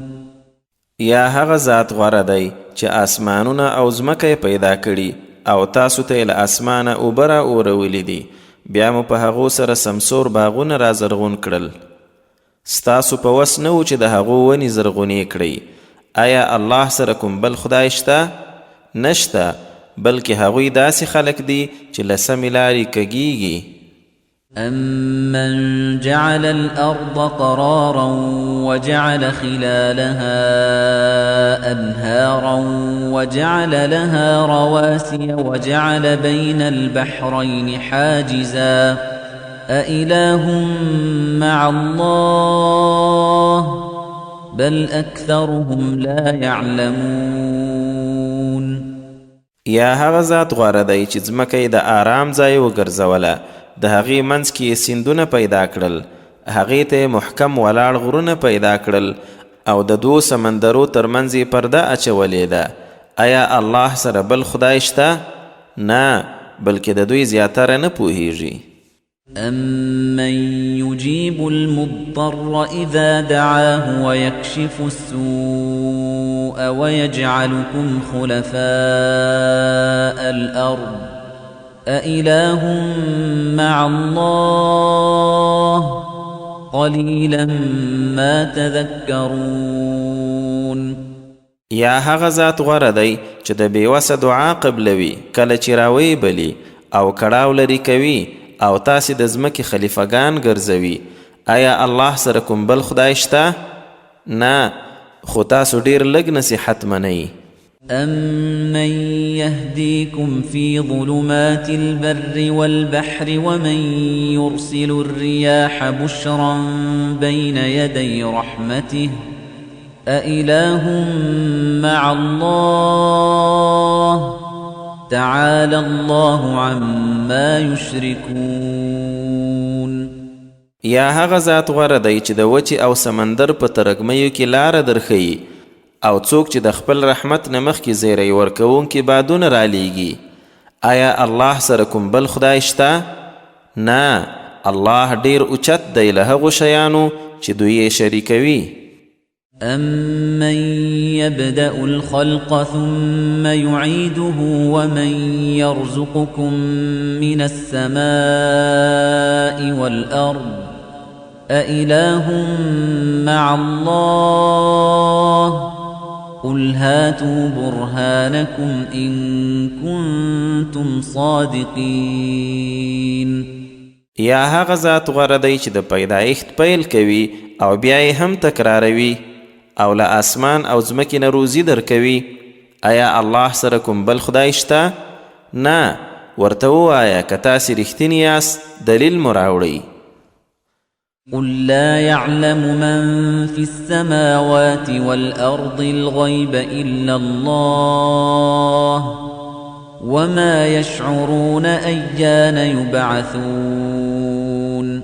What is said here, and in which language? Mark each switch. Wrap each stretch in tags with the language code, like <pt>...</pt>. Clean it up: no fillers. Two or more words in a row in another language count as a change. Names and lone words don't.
<ps>یا هغه ذات غوره دی چې آسمانونه او ځمکه پیدا کړي او تاسو ته له اسمانه اوبه را اورولې دي، بیا مو په هغو سره سمسور باغونه را زرغون کړل. ستاسو په وس نه و چې د هغو ونې زرغونې کړئ. آیا الله سره کوم بل خدای شته؟ نشته، بلکې هغوی داسې خلک دي چې له سمې لارې کږیږي.</ps> <ar>أَمَّنْ جَعَلَ الْأَرْضَ قَرَارًا وَجَعَلَ خِلَالَهَا أَنْهَارًا وَجَعَلَ لَهَا رَوَاسِيَ وَجَعَلَ بَيْنَ الْبَحْرَيْنِ حَاجِزًا أَإِلَٰهٌ مَّعَ اللَّهِ بَلْ أَكْثَرُهُمْ لَا يَعْلَمُونَ.</ar> <ps>یا هغه ذات غوره دی چې ځمکه یې د آرام ځای وګرځوله، د هغې منځ کې سیندونه پیدا کړل، هغې ته محکم ولاړ غرونه پیدا کړل او د دوو سمندرو ترمنځ یې پرده اچولې ده. آیا الله سره بل خدای شته؟ نه، بلکې د دوی زیاتره نه پوهیږي.</ps> <ar>أَمَّن يُجِيبُ الْمُضْطَرَّ إِذَا دَعَاهُ وَيَكْشِفُ السُّوءَ وَيَجْعَلُكُمْ خُلَفَاءَ الْأَرْضِ أَإِلَٰهٌ مَّعَ اللَّهِ قَلِيلًا مَّا تَذَكَّرُونَ.</ar> <ps>یا هغه ذات غوره دی چې د بېوسه دعا قبلوي کله چې راوی بلی او کړاو لرې کوي او تاسې د ځمکې خلیفګان ګرځوي. آیا الله سره کوم بل خدای شته؟ نه، خو تاسو ډیر لږ نصیحت منئ.</ps> <ar>أَمَّن يَهْدِيكُمْ فِي ظُلُمَاتِ الْبَرِّ وَالْبَحْرِ وَمَن يُرْسِلُ الرِّيَاحَ بُشْرًا بَيْنَ يَدَيْ رَحْمَتِهِ أَإِلَٰهٌ مَّعَ اللَّهِ تعالى الله عما يشركون.</ar> <ps>یا هغه ذات غوره دی چې د وچې او سمندر په ترږمیو کې لاره درښیي او څوک چې د خپل رحمت نه مخکې زیری ورکوونکي بادونه رالیږي. آیا الله سره کوم بل خدای شته؟ نه، الله ډیر اوچت دی له هغو شیانو چې دوی یې شریکوي.</ps> <ar>أَمَّن يَبْدَأُ الْخَلْقَ ثُمَّ يُعِيدُهُ وَمَن يَرْزُقُكُم مِّنَ السَّمَاءِ وَالْأَرْضِ أَإِلَٰهٌ مَّعَ اللَّهِ قُلْ هَاتُوا بُرْهَانَكُمْ إِن كُنتُمْ صَادِقِينَ.</ar> <ps>یا هغه ذات غوره دی چې د پیدایښت پیل کوي او بیا یې هم تکراروي او له اسمان او ځمکې نه روزي درکوي. آیا الله سره کوم بل خدای شته؟ نه، ورته ووایه که تاسې رښتیني یاست دلیل مو راوړئ.</ps> <ar>قُل لَّا يَعْلَمُ مَن فِي السَّمَاوَاتِ وَالْأَرْضِ الْغَيْبَ إِلَّا اللَّهُ وَمَا يَشْعُرُونَ أَيَّانَ يُبْعَثُونَ.</ar>